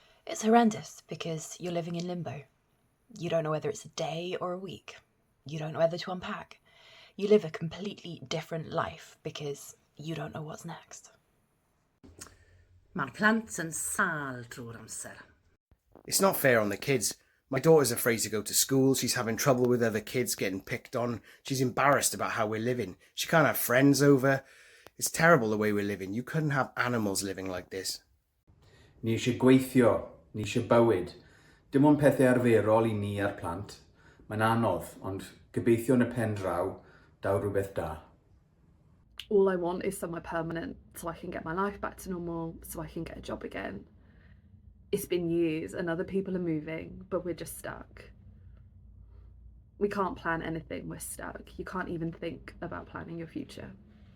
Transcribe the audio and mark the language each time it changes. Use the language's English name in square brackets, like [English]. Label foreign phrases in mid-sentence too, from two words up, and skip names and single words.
[English] It's horrendous because you're living in limbo. You don't know whether it's a day or a week. You don't know whether to unpack. You live a completely different life because you don't know what's next. [Welsh] Mae'r plant yn sâl drwy'r amser. [English] It's not fair on the kids. My daughter's afraid to go to school. She's having trouble with other kids getting picked on. She's embarrassed about how we're living. She can't have friends over. It's terrible the way we're living. You couldn't have animals living like this. [Welsh] Ni eisiau gweithio, ni eisiau bywyd. Dim ond pethau arferol I ni a'r plant. Mae'n anodd, ond gobeithio yn y pen draw, daw rhywbeth da. [English] All I want is somewhere permanent so I can get my life back to normal, so I can get a job again. It's been years and other people are moving, but we're just stuck. We can't plan anything, we're stuck. You can't even think about planning your future.